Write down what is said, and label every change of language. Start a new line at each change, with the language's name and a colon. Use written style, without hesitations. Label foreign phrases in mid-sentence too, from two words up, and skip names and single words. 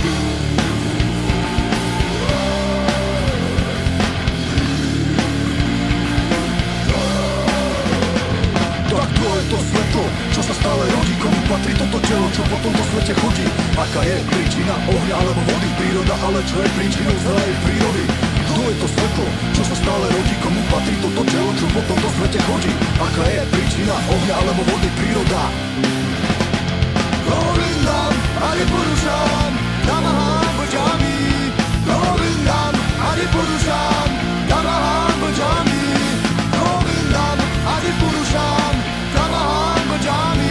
Slovak: To svetlo, čo sa stále rodí, komu patrí toto telo, čo po tomto svete chodí. Aká je príčina ohňa alebo vody, príroda, ale čo je príčinou celej prírody? Kto je to svetlo, čo sa stále rodí, komu patrí toto telo, čo po tomto svete chodí? Aká je príčina ohňa alebo vody, príroda?
Sanskrit: गोविन्दं हरि पुरुषं नमहं भजामि. गोविन्दं हरि पुरुषं नमहं भजामि. गोविन्दं हरि पुरुषं नमहं भजामि.